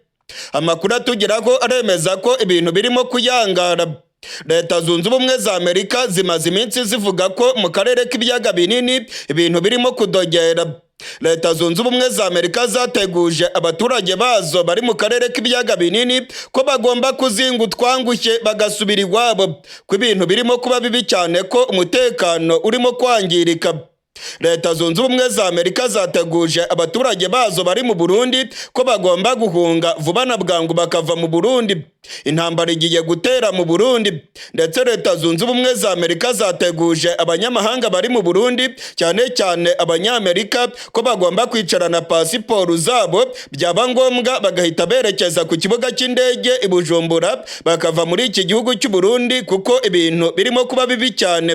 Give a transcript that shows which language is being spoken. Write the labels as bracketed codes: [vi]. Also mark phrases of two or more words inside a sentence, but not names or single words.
[rw] Amakuru atugeraho aremeza ko ibintu birimo kuyangara. Leta Zunze Ubumwe za Amerika zimaze iminsi zivuga ko mu karere k'ibiyaga binini ibintu birimo kudogera. Leta Zunze Ubumwe za Amerika zateguje abaturage bazo bari mu karere k'ibiyaga binini ko bagomba kuzinga utwangushye bagasubira iwabo, ko ibintu birimo kuba bibi cyane, ko umutekano urimo kwangirika. Leta Zunze Ubumwe za Amerika zateguje abaturage bazo bari mu Burundi ko bagomba guhunga vuba na bwangu bakava mu Burundi. Intambara igiye gutera mu Burundi, ndetse Leta Zunze Ubumwe za Amerika zateguje abanyamahanga bari mu Burundi, cyane cyane abanyamerika, ko bagomba kwicarana pasiporo zabo, byaba ngombwa bagahita berekeza ku kibuga cy'indege i Bujumbura bakava muri iki gihugu cy'u Burundi, kuko ibintu birimo kuba bibi cyane.